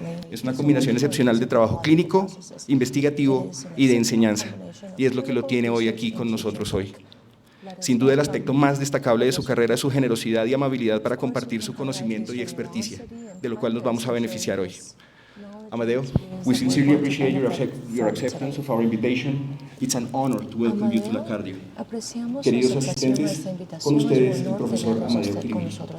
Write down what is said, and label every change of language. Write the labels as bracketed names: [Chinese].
[Spanish] Es una combinación excepcional de trabajo clínico, investigativo y de enseñanza, y es lo que lo tiene hoy aquí con nosotros hoy. Sin duda, el aspecto más destacable de su carrera es su generosidad y amabilidad para compartir su conocimiento y experticia, de lo cual nos vamos a beneficiar hoy. [English] Amadeo, we sincerely appreciate your acceptance of our invitation. It's an honor to welcome you to La Cardio. [Spanish] Queridos asistentes, con ustedes el profesor Amadeo Kiribiri.